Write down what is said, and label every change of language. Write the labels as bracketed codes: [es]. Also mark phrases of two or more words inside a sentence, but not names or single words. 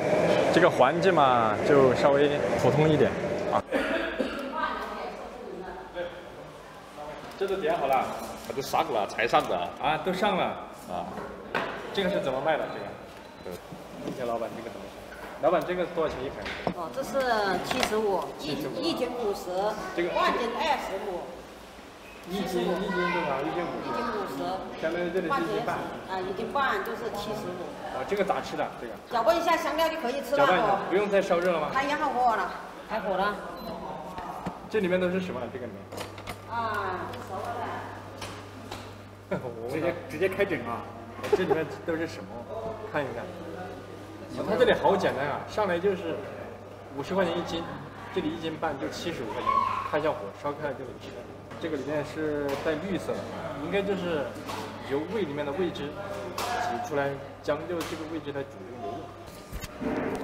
[zh] 這個環境嘛，就稍微普通一點啊。這都點好了，都上了，才上的啊，都上了啊。這個是怎麼賣的？這個？問一下老闆，這個怎麼賣？老闆，這個多少錢一盆？哦，這是75，一斤50，這個半斤25。一斤多少？1斤50。1斤 50。相当于这里是1斤半。啊，1斤半就是75。哦，这個咋吃的？這個？攪拌一下香料就可以吃了。攪拌一下，不用再燒熱了嗎？它也好火了，開火了。這裡面都是什麼？這個裡面？啊，熟了。直接開整啊！這裡面都是什麼？看一看。它這裡好簡單啊，上來就是50塊錢1斤，這裡1斤半就75塊錢，開一下火燒開了就能吃。這個裡面是帶綠色的，應該就是由胃裡面的味汁擠出來，將就這個味汁來煮這個牛肉。